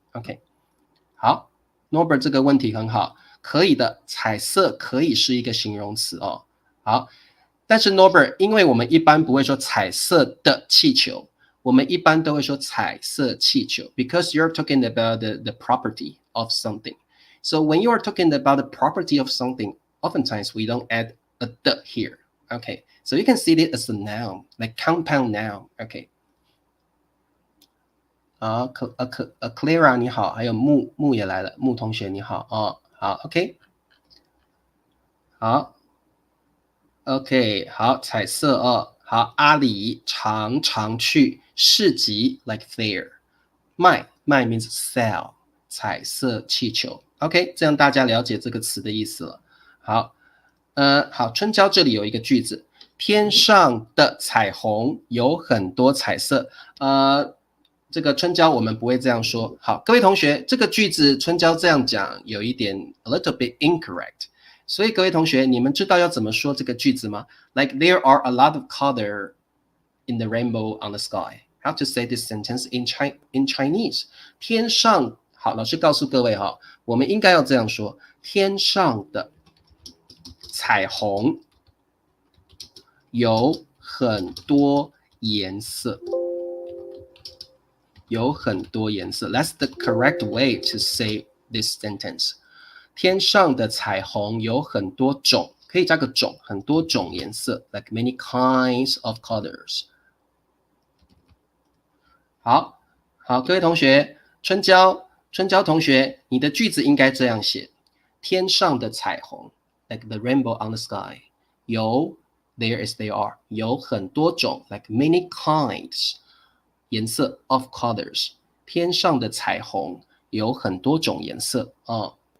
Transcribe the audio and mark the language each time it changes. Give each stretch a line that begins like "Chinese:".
Chinese: OK， 好 ，Norbert 这个问题很好，可以的，彩色可以是一个形容词哦。好，但是 Norbert， 因为我们一般不会说彩色的气球，我们一般都会说彩色气球 ，
English: because you're talking about the property of something. So when you are talking about the property of something, oftentimes we don't add a the here. Okay, so you can see it as a noun, like compound noun. Okay.
Chinese: 好 Clara 你好，还有木也来了，木同学你好哦，好 OK， 好 OK， 好彩色哦，好阿里常常去市集
English: like fair，
Chinese: 卖
English: means sell，
Chinese: 彩色气球 OK， 这样大家了解这个词的意思了。好，好春娇这里有一个句子，天上的彩虹有很多彩色，这个春娇我们不会这样说。好，各位同学，这个句子春娇这样讲有一点
English: a little bit incorrect，
Chinese: 所以各位同学，你们知道要怎么说这个句子吗？
English: Like there are a lot of color in the rainbow on the sky. How to say this sentence in Chinese？
Chinese: 天上，好，老师告诉各位哈，我们应该要这样说：天上的彩虹有很多颜色。有很多颜色
English: That's the correct way to say this sentence.
Chinese: 天上的彩虹有很多种，可以加个种，很多种颜色
English: like many kinds of colors.
Chinese: 好，各位同学，春娇同学，你的句子应该这样写：天上的彩虹
English: like the rainbow on the sky
Chinese: 有
English: there is there are
Chinese: 有很多种
English: like many kinds
Chinese: 颜色
English: of colors，
Chinese: 天上的彩虹有很多种颜色哦。